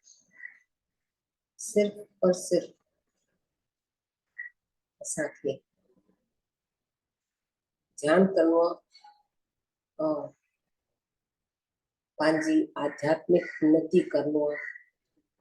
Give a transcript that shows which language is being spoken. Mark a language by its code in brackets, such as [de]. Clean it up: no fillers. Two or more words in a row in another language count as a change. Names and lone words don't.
[sd] सिर्फ और सिर्फ असांखे ध्यान करिणो आहे और पंहिंजी आध्यात्मिक उन्नति करिणो आहे।